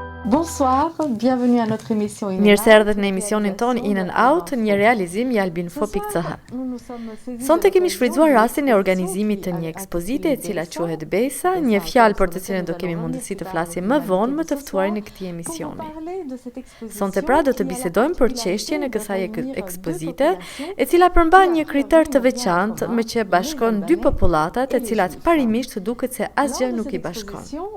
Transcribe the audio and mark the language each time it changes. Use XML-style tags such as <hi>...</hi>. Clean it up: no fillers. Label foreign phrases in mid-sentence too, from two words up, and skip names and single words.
<fr>Bonsoir, bienvenue à notre émission In</fr> <sq>Mirë and se erdhët Out. në emisionin ton In and Out, një realizim i albinfo.ch. Sonte kemi shfrytzuar rastin e organizimit të një ekspozite e cila quhet Besa, një fjalë për të cilën do kemi mundësi të flasim më vonë më të ftuarin në këtij emisioni. Sonte pra do të bisedojmë për çështjen e kësaj ekspozite, e cila përmban një kriter të veçantë me që bashkon dy popullatat e cilat parimisht duket se asgjë nuk i bashkon.</sq>